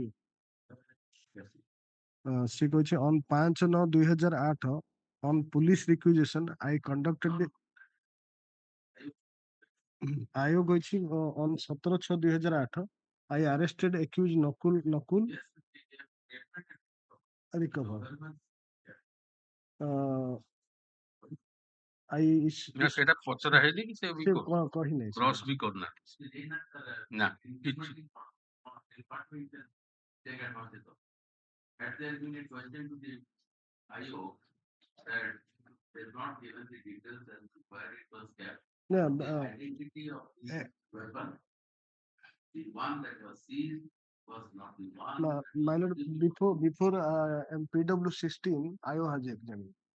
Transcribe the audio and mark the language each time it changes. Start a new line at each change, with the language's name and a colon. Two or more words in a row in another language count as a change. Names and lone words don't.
English: She goes on 5/9/2008 on police requisition. I conducted the IO goes on 17/6/2008. I arrested accused Nakul recover.
Odia: ନା ସେଇଟା ପଚରା ହେଇନି କି ସେ ବି କହି ନାହିଁ କ୍ରସ୍ ବି କରୁନାହାନ୍ତି ନା କିଛି
English: Yeah, my lord, before PW16, IO has examined.